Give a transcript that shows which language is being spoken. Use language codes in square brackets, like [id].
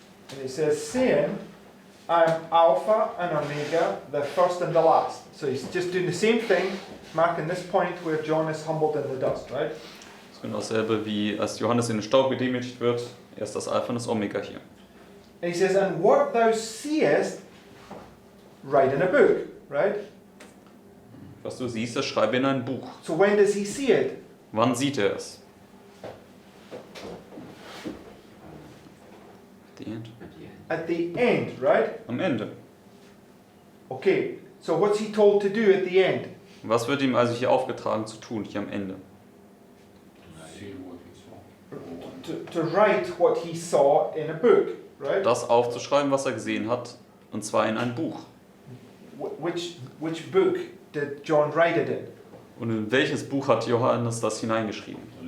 [en] And it says, saying, I am Alpha and Omega, the first and the last. So he's just doing the same thing, marking this point where John is humbled in the dust, right? [de] Das ist genau dasselbe, wie als Johannes in den Staub gedemütigt wird. Er ist das Alpha und das Omega hier. [en] And he says, and what thou seest, write in a book, right? [de] Was du siehst, das schreibe in ein Buch. [en] So when does he see it? [de] Wann sieht er es? [en] The end. At the end, right? [de] Am Ende. [en] Okay, so what's he told to do at the end? [de] Was wird ihm also hier aufgetragen zu tun, hier am Ende? [en] See what he saw. To write what he saw in a book, right? [de] Das aufzuschreiben, was er gesehen hat, und zwar in ein Buch. [en] Which book did John write it in? [de] Und in welches Buch hat Johannes das hineingeschrieben?